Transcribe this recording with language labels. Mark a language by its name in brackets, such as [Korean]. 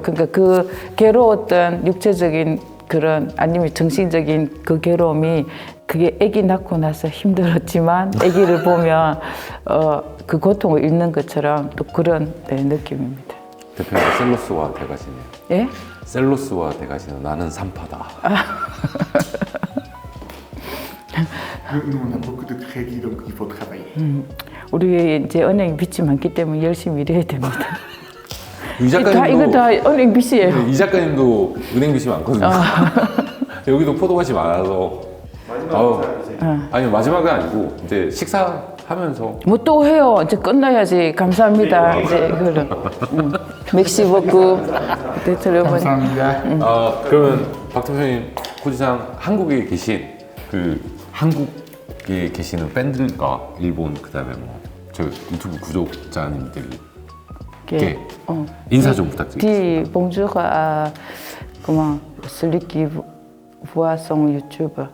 [Korean] 그러니까 그 괴로웠던 육체적인 그런 아니면 정신적인 그 괴로움이 그게 아기 낳고 나서 힘들었지만 아기를 보면 그 고통을 잃는 것처럼 또 그런 네, 느낌입니다. 대표님 셀로스와 대가시네요. 예? 셀로스와 대가시는 나는 산파다. [French] Nous, on a beaucoup de crédits, donc il faut travailler. [Korean] 우리 이제 은행 빚이 많기 때문에 열심히 일해야 됩니다. 이 이거 작가님도 다 은행 빚이에요. 이 작가님도 은행 빚이 많거든요. 여기도 포도밭이 많아서. 마지막으로 이제 아니 마지막은 아니고 이제 식사하면서 뭐 또 해요. 이제 끝나야지. 감사합니다. 이제 이거를 맥시 먹고 대처려보니 감사합니다. 그러면 박 대표님 코지상 한국에 계신 그 한국에 계시는 팬들과 일본 그다음에 뭐 저 유튜브 구독자님들께 인사 좀 부탁드립니다. [French] Dis bonjour à comment celui qui voit son YouTube.